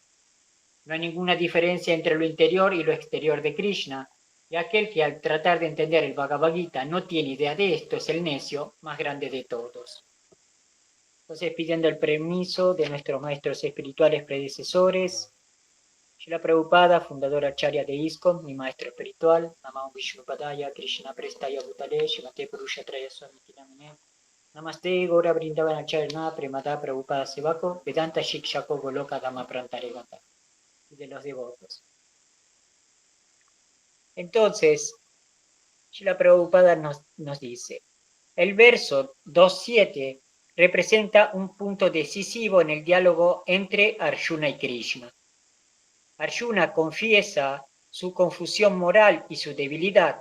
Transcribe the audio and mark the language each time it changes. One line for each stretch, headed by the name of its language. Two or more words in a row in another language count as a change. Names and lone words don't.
Spanish: No hay ninguna diferencia entre lo interior y lo exterior de Krishna, y aquel que al tratar de entender el Bhagavad Gita no tiene idea de esto es el necio más grande de todos. Entonces, pidiendo el permiso de nuestros maestros espirituales predecesores, Srila Prabhupada, fundador acharya de ISKCON, mi maestro espiritual,
Sanskrit: Namah Vishnupadaya, Krishna Prestaya Bhutale, Shrimate Purushatraya Swami Kinamine, Namaste Gora Brindavan Acharya Premada Prabhupada Sevako, Vedanta Shikshako Goloka Dhamma Prantaregata,
Spanish: y de los devotos. Entonces, Srila Prabhupada nos dice, el verso 2.7 representa un punto decisivo en el diálogo entre Arjuna y Krishna. Arjuna confiesa su confusión moral y su debilidad.